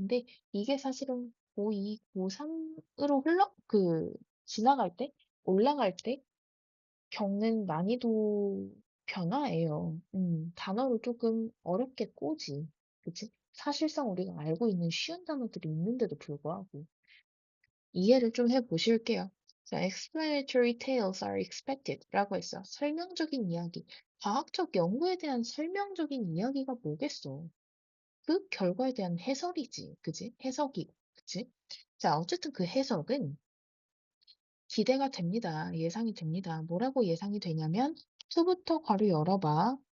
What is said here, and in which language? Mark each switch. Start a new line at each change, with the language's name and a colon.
Korean: 근데 이게 사실은 고2, 고3으로 지나갈 때, 올라갈 때 겪는 난이도 변화예요. 단어를 조금 어렵게 꼬지. 그치? 사실상 우리가 알고 있는 쉬운 단어들이 있는데도 불구하고. 이해를 좀 해보실게요.
English: 자, explanatory tales are expected
Korean: 라고 했어. 설명적인 이야기. 과학적 연구에 대한 설명적인 이야기가 뭐겠어? 그 결과에 대한 해설이지. 그지? 해석이고. 그치? 자, 어쨌든 그 해석은 기대가 됩니다. 예상이 됩니다. 뭐라고 예상이 되냐면 수부터 괄호 열어봐.